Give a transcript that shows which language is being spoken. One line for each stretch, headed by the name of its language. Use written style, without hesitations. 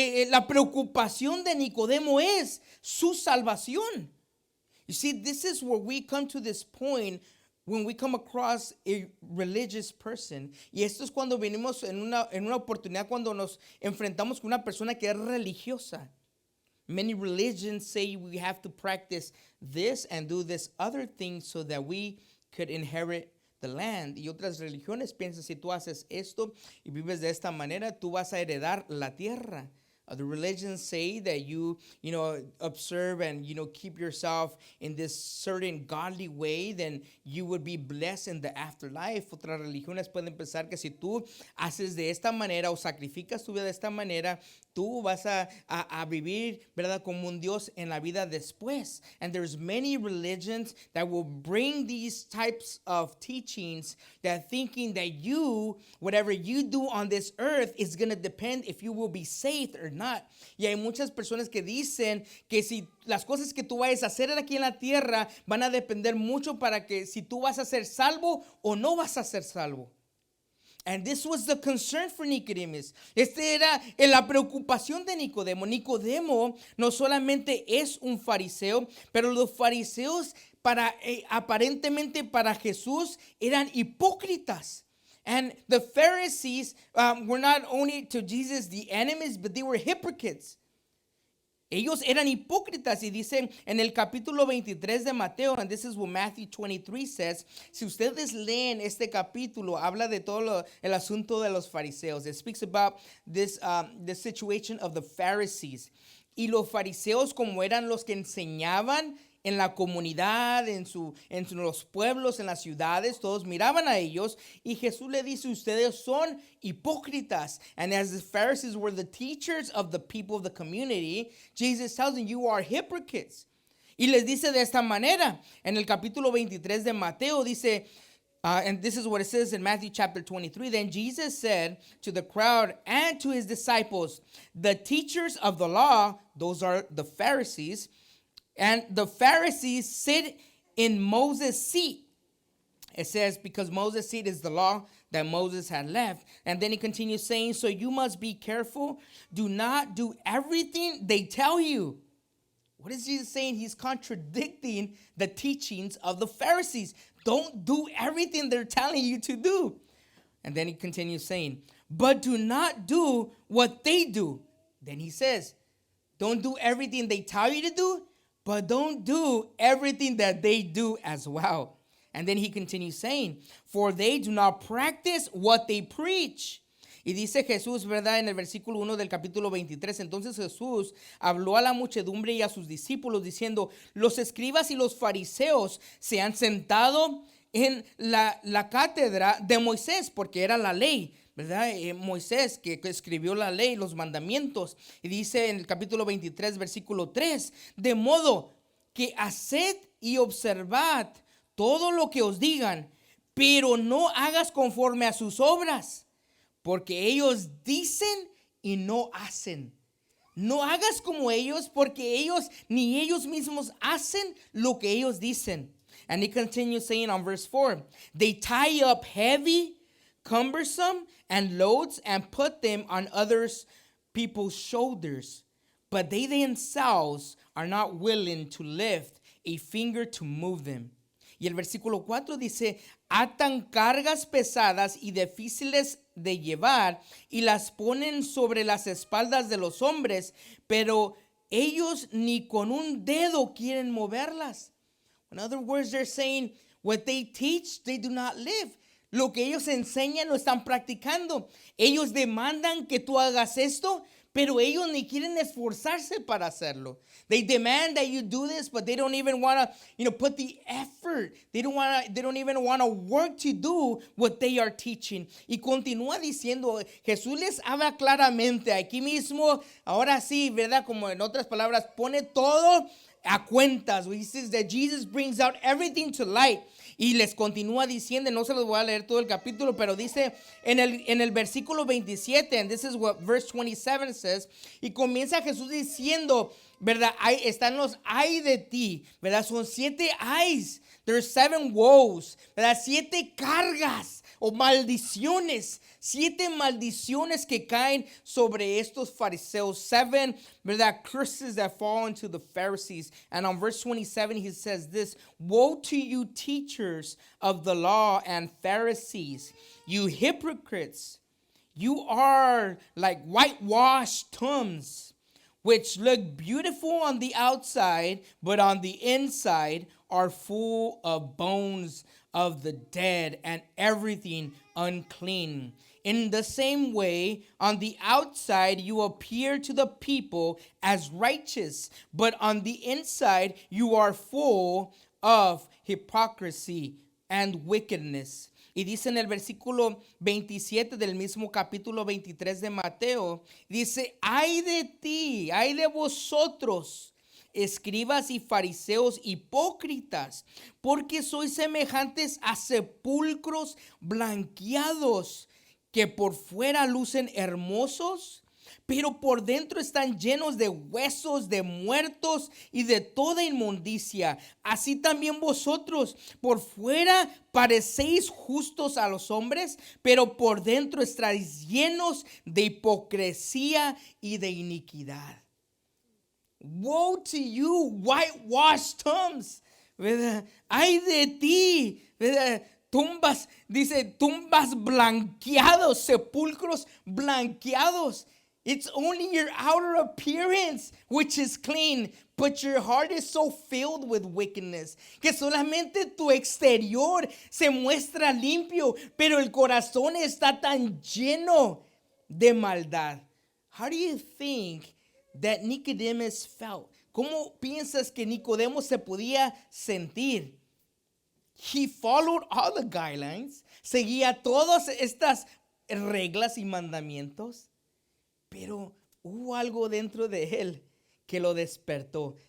Spanish: La preocupación de Nicodemo es su salvación.
English: You see, this is where we come to this point when we come across a religious person.
Spanish: Y esto es cuando venimos en una oportunidad cuando nos enfrentamos con una persona que es religiosa.
English: Many religions say we have to practice this and do this other thing so that we could inherit the land.
Spanish: Y otras religiones piensan si tú haces esto y vives de esta manera, tú vas a heredar la tierra.
English: The religions say that you observe and, keep yourself in this certain godly way, then you would be blessed in the afterlife.
Spanish: Otras religiones pueden pensar que si tú haces de esta manera o sacrificas tu vida de esta manera, tú vas a vivir, ¿verdad?, como un Dios en la vida después.
English: And there's many religions that will bring these types of teachings that thinking that whatever you do on this earth is going to depend if you will be saved or not.
Spanish: Y hay muchas personas que dicen que si las cosas que tú vayas a hacer aquí en la tierra van a depender mucho para que si tú vas a ser salvo o no vas a ser salvo.
English: And this was the concern for Nicodemus.
Spanish: Era la preocupación de Nicodemo. Nicodemo no solamente es un fariseo, pero los fariseos aparentemente para Jesús eran hipócritas.
English: And the Pharisees were not only to Jesus the enemies, but they were hypocrites.
Spanish: Ellos eran hipócritas y dicen en el capítulo 23 de Mateo,
English: and this is what Matthew 23 says,
Spanish: si ustedes leen este capítulo, habla de todo el asunto de los fariseos.
English: It speaks about this the situation of the Pharisees.
Spanish: Y los fariseos, como eran los que enseñaban en la comunidad, en los pueblos, en las ciudades, todos miraban a ellos y Jesús le dice, ustedes son hipócritas.
English: And as the Pharisees were the teachers of the people of the community, Jesus tells them, you are hypocrites.
Spanish: Y les dice de esta manera, en el capítulo 23 de Mateo, dice,
English: and this is what it says in Matthew chapter 23, then Jesus said to the crowd and to his disciples, the teachers of the law, those are the Pharisees, and the Pharisees sit in Moses' seat. It says, because Moses' seat is the law that Moses had left. And then he continues saying, so you must be careful. Do not do everything they tell you. What is Jesus saying? He's contradicting the teachings of the Pharisees. Don't do everything they're telling you to do. And then he continues saying, but do not do what they do. Then he says, don't do everything they tell you to do, but don't do everything that they do as well. And then he continues saying, for they do not practice what they preach.
Spanish: Y dice Jesús, ¿verdad? En el versículo 1 del capítulo 23, entonces Jesús habló a la muchedumbre y a sus discípulos diciendo, los escribas y los fariseos se han sentado en la cátedra de Moisés, porque era la ley, ¿verdad? Moisés que escribió la ley, los mandamientos. Y dice en el capítulo 23, versículo 3, de modo que haced y observad todo lo que os digan, pero no hagas conforme a sus obras, porque ellos dicen y no hacen. No hagas como ellos, porque ellos ni ellos mismos hacen lo que ellos dicen.
English: And he continues saying on verse 4, they tie up heavy, cumbersome, and loads and put them on others people's shoulders, but they themselves are not willing to lift a finger to move them.
Spanish: Y el versículo 4 dice, atan cargas pesadas y difíciles de llevar y las ponen sobre las espaldas de los hombres, pero ellos ni con un dedo quieren moverlas.
English: In other words, they're saying what they teach, they do not live.
Spanish: Lo que ellos enseñan lo están practicando. Ellos demandan que tú hagas esto, pero ellos ni quieren esforzarse para hacerlo.
English: They demand that you do this, but they don't even want to, put the effort. They don't even want to work to do what they are teaching.
Spanish: Y continúa diciendo, Jesús les habla claramente aquí mismo, ahora sí, ¿verdad? Como en otras palabras, pone todo a cuentas.
English: He says that Jesus brings out everything to light.
Spanish: Y les continúa diciendo, no se los voy a leer todo el capítulo, pero dice en el versículo 27,
English: and this is what verse 27 says,
Spanish: y comienza Jesús diciendo, ¿verdad? Están los ay de ti, ¿verdad? Son 7 ayes,
English: there's 7 woes,
Spanish: ¿verdad? 7 cargas o maldiciones, 7 maldiciones que caen sobre estos fariseos, 7, ¿verdad?
English: Curses that fall into the Pharisees. And on verse 27, he says this, woe to you teachers of the law and Pharisees, you hypocrites, you are like whitewashed tombs, which look beautiful on the outside, but on the inside are full of bones of the dead and everything unclean. In the same way, on the outside you appear to the people as righteous, but on the inside you are full of hypocrisy and wickedness.
Spanish: Y dice en el versículo 27 del mismo capítulo 23 de Mateo, dice, ay de ti, ay de vosotros, escribas y fariseos hipócritas, porque sois semejantes a sepulcros blanqueados, que por fuera lucen hermosos, pero por dentro están llenos de huesos de muertos y de toda inmundicia. Así también vosotros, por fuera parecéis justos a los hombres, pero por dentro estáis llenos de hipocresía y de iniquidad.
English: Woe to you, whitewashed tombs.
Spanish: ¿Verdad? Ay de ti, ¿verdad? Tumbas, dice, tumbas blanqueados, sepulcros blanqueados.
English: It's only your outer appearance which is clean, but your heart is so filled with wickedness,
Spanish: que solamente tu exterior se muestra limpio, pero el corazón está tan lleno de maldad.
English: How do you think that Nicodemus felt?
Spanish: ¿Cómo piensas que Nicodemo se podía sentir?
English: He followed all the guidelines,
Spanish: seguía todas estas reglas y mandamientos, pero hubo algo dentro de él que lo despertó.